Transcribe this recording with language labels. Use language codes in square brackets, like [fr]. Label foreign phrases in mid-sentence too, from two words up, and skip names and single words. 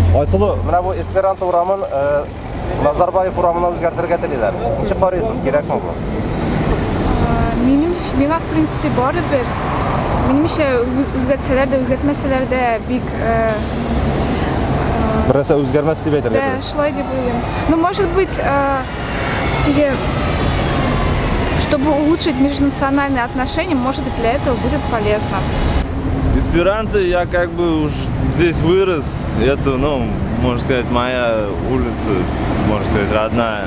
[tt] Кунсулу, менә бу эсперанто урамын Назарбаев урамына үзгәртергә телиләр. Ничек карыйсыз, кирәкме бу? Миңа, [ru] в принципе, [tt] барыбер. Минемчә, үзгәртсәләр дә, үзгәртмәсәләр дә бик... Берәрсә үзгәрмәс дип әйтергә. Да, шулай дип уйлыйм. [ru] Но, может быть, чтобы улучшить межнациональные отношения, может быть, для этого будет полезно. Эсперанто я как бы уж здесь вырос. Это, ну, можно сказать, моя улица, можно сказать, родная.